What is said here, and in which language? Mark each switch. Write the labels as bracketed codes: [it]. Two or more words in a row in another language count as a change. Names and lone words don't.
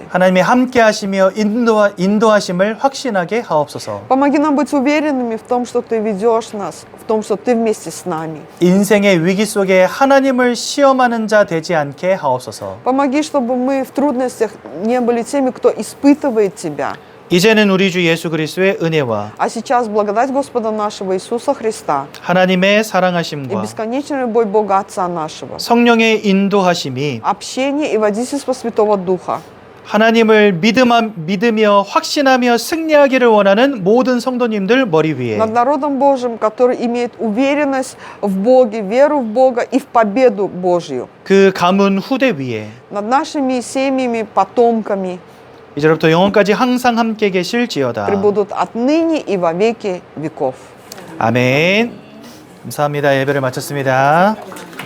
[ko] 하나님이 함께 하시며 인도하심을 확신하게 하옵소서. [ru] Помоги нам быть уверенными в том, что Ты ведешь нас, в том, что Ты вместе с нами. [ko] 인생의 위기 속에 하나님을 시험하는 자 되지 않게 하옵소서. [ru] Помоги, чтобы мы в трудностях не были теми, кто испытывает Тебя. [ko] 이제는 우리 주 예수 그리스도의 은혜와 [ru] А сейчас благодать Господа нашего Иисуса Христа [ko] 하나님의 [ru] и [ko] 사랑하심과 [ru] бесконечная любовь Бога Отца нашего, [ko] 성령의 인도하심이 [ru] общение и водительство Святого Духа [ko] 하나님을 믿으며 확신하며 승리하기를 원하는 모든 성도님들 머리 위에 [ru] над народом Божьим, который имеет уверенность в Боге, веру в Бога и в победу Божью, [ko] 그 가문 후대 위에 [ru] над нашими семьями, потомками, [ko] 이제부터 영원까지 항상 함께 계실지어다. [ru] пребудут отныне и во веки веков. [ko] 아멘. 감사합니다. 예배를 마쳤습니다.